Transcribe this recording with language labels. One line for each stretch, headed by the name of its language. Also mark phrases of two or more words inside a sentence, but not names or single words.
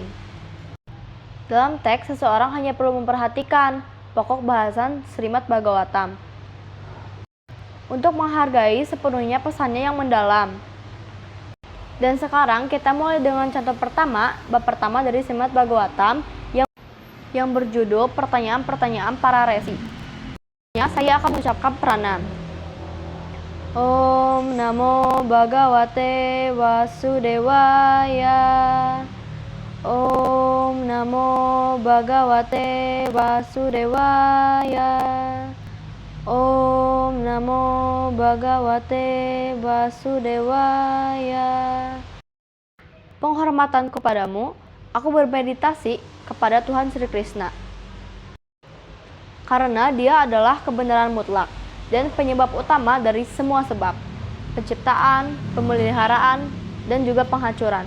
Indonesian: Dalam teks, seseorang hanya perlu memperhatikan pokok bahasan Srimad Bhagavatam untuk menghargai sepenuhnya pesannya yang mendalam. Dan sekarang kita mulai dengan contoh pertama, bab pertama dari Srimad Bhagavatam yang berjudul Pertanyaan-pertanyaan para resi. Saya akan mengucapkan pranam.
Sanskrit: Om Namo Bhagavate Vasudevaya. Om Namo Bhagavate Vasudevaya. Om Namo Bhagavate Vasudevaya.
Indonesian: Penghormatan kepadamu, aku bermeditasi kepada Tuhan Sri Krishna, karena Dia adalah kebenaran mutlak dan penyebab utama dari semua sebab, penciptaan, pemeliharaan, dan juga penghancuran.